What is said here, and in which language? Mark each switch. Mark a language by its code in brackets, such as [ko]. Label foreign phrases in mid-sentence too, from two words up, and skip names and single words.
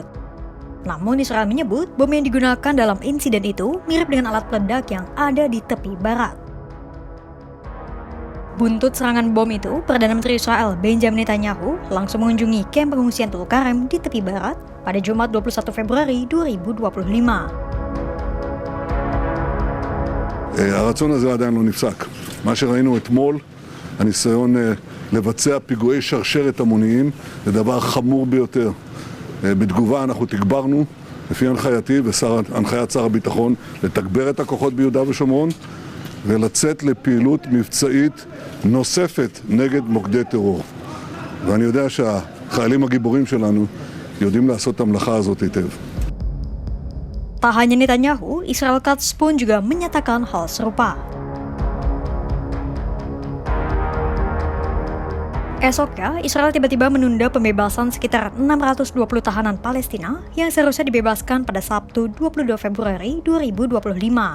[id] Namun Israel menyebut bom yang digunakan dalam insiden itu mirip dengan alat peledak yang ada di tepi barat. Buntut serangan bom itu, Perdana Menteri Israel Benjamin Netanyahu langsung mengunjungi kamp pengungsian Tulkarem di tepi barat pada Jumat 21 Februari 2025. [he] הרצון הזה עדיין לא נפסק. מה שראינו אתמול, הניסיון לבצע פיגועי שרשרת המוניים, זה דבר חמור ביותר. בתגובה אנחנו תגברנו, לפי הנחייתי והנחיית שר הביטחון, לתגבר את הכוחות ביהודה ושומרון, ולצאת לפעילות מבצעית נוספת נגד מוקדי טרור. ואני יודע שהחיילים הגיבורים שלנו יודעים לעשות את המלאכה הזאת היטב. [id] Tak hanya Netanyahu, Israel Katz pun juga menyatakan hal serupa. Esoknya, Israel tiba-tiba menunda pembebasan sekitar 620 tahanan Palestina yang seharusnya dibebaskan pada Sabtu 22 Februari 2025.